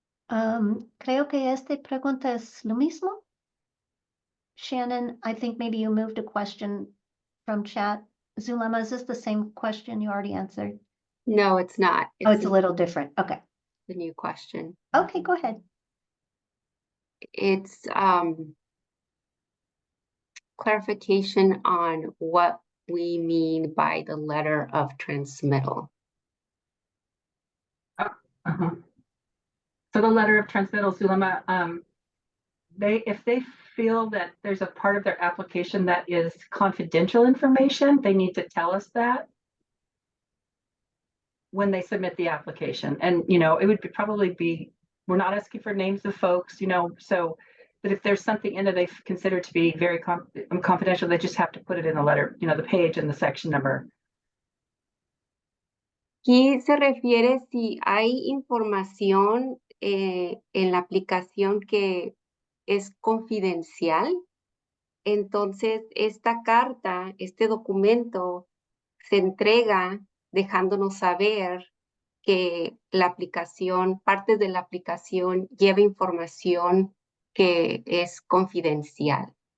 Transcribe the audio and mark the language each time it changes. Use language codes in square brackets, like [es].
[es] Creo que esta pregunta es lo mismo. [en] Shannon, I think maybe you moved a question from chat. Zulema, is this the same question you already answered? No, it's not. Oh, it's a little different. Okay. The new question. Okay, go ahead. It's clarification on what we mean by the letter of transmittal. So the letter of transmittal, Zulema, if they feel that there's a part of their application that is confidential information, they need to tell us that when they submit the application. And, it would probably be, we're not asking for names of folks, so, but if there's something in it they consider to be very confidential, they just have to put it in the letter, the page and the section number. [es] Aquí se refiere si hay información en la aplicación que es confidencial. Entonces, esta carta, este documento, se entrega dejándonos saber que la aplicación, parte de la aplicación lleva información que es confidencial.